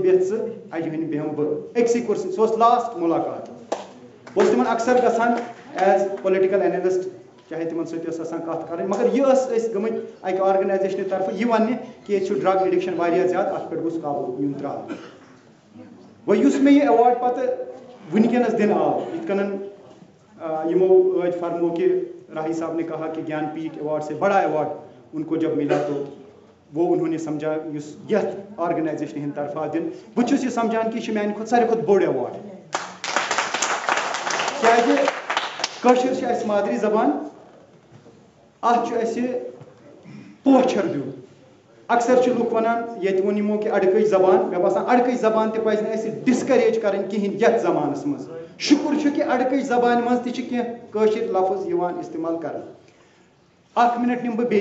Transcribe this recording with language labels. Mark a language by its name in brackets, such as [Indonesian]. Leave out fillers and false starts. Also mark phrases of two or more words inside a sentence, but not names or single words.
[Kashmiri] بیٚہہ ژٕ اَجہِ ہٕنٛدۍ بیٚہمہٕ بہٕ أکسٕے کُرسی سُہ اوس لاسٹ مُلاقات بہٕ اوسُس تِمن اکثر گژھان [English] as political analyst [Kashmiri] چاہے تِمن سۭتۍ ٲس آسان کتھ کرٕنۍ مگر یہِ ٲسۍ أسۍ گٔمٕتۍ اکہِ آرگنایزیشنہِ طرفہٕ یہِ وَننہِ کہِ ییٚتہِ چھُ ڈرگ ایڈکشن واریاہ زیادٕ اتھ پٮ۪ٹھ گوٚژھ قابوٗ یُن تراونہٕ وۄنۍ یُس مےٚ یہِ ایوارڈ پتہٕ وٕنکیٚنس دِنہٕ آو یِتھ کٔنن یِمو ٲدۍ فرمو [Urdu] کہ راہی صاحب نے کہا کہ گیان پیٹھ ایوارڈ سے بڑا ایوارڈ ان کو جب ملا تو وہ انہوں نے سمجھا [Kashmiri] یُس یتھ آرگنایزیشنہِ ہٕنٛدِ طرفہٕ آو دِنہٕ بہٕ چھُس یہِ سمجھان کہِ یہِ چھُ میانہِ کھۄتہٕ ساروی کھۄتہٕ بوٚڑ ایوارڈ کیازِ کٲشُر چھِ اَسہِ مادری زبان اتھ چھُ اَسہِ پوچھر دیُن اکثر چھِ لُکھ وَنان ییٚتہِ ووٚن یِمو کہِ اَڑکٔچ زبان مےٚ باسان اَڑکٔچ زبان تہِ پَزِ نہٕ اَسہِ ڈِسکریج کَرٕنۍ کِہینۍ یَتھ زمانَس منٛز شُکُر چھُ کہِ اَڑکٔچ زبانہِ منٛز تہِ چھِ کینٛہہ کٲشِر لفظ یِوان اِستعمال کرنہٕ اکھ مِنٹ نِمہٕ بہٕ